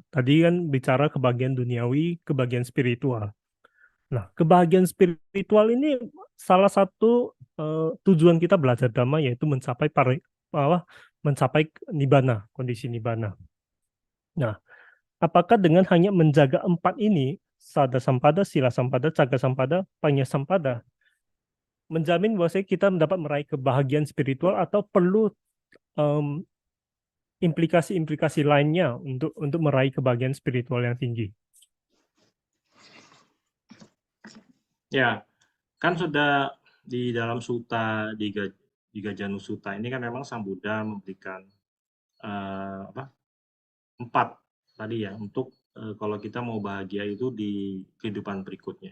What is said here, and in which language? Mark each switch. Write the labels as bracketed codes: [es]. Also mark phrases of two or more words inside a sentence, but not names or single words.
[id] Tadi kan bicara kebahagiaan duniawi, kebahagiaan spiritual. Nah, kebahagiaan spiritual ini salah satu tujuan kita belajar Dhamma yaitu mencapai nibbana, kondisi nibbana. Nah, apakah dengan hanya menjaga empat ini, [pi] sada sampada, sila sampada, caga sampada, panya sampada, [id] menjamin bahwa kita mendapat meraih kebahagiaan spiritual atau perlu em, implikasi-implikasi lainnya untuk meraih kebahagiaan spiritual yang tinggi? ya, kan sudah di dalam suta di Gajanu Suta ini kan memang Sang Buddha memberikan empat tadi ya untuk kalau kita mau bahagia itu di kehidupan berikutnya.